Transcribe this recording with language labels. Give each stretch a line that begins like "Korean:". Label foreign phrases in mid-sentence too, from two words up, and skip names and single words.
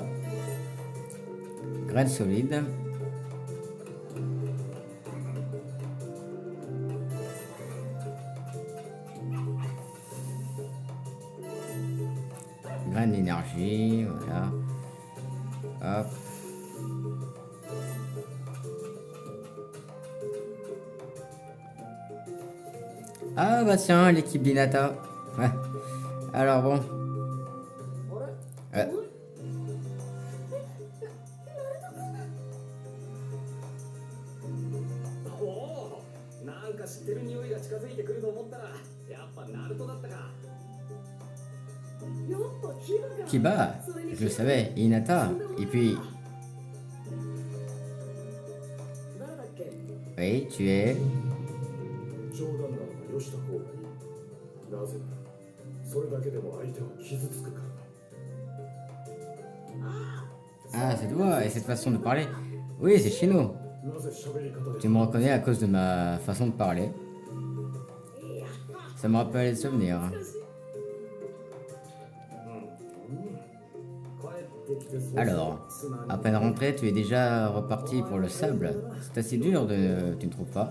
French: Graine solide. Graine d'énergie, voilà. Hop. Ah bah tiens, l'équipe d'Hinata. Ouais. Alors bon. Ouais.
Japanese: おお、なんか知ってる匂いが近づいてくると思ったら、やっぱナルトだったか。
French: Kiba, je le savais, et Hinata, et puis... Oui, tu es...
Japanese: 冗談なのはよした方がいい。なぜならそれだけでも相手は傷つくからだ。
French: Ah, c'est toi, et cette façon de parler. Oui, c'est Shino.
Japanese: なぜ喋り方で
French: Tu me reconnais à cause de ma façon de parler. Ça me rappelle des souvenirs. Alors, à peine rentré, tu es déjà reparti pour le sable. C'est assez dur, tu ne trouves pas?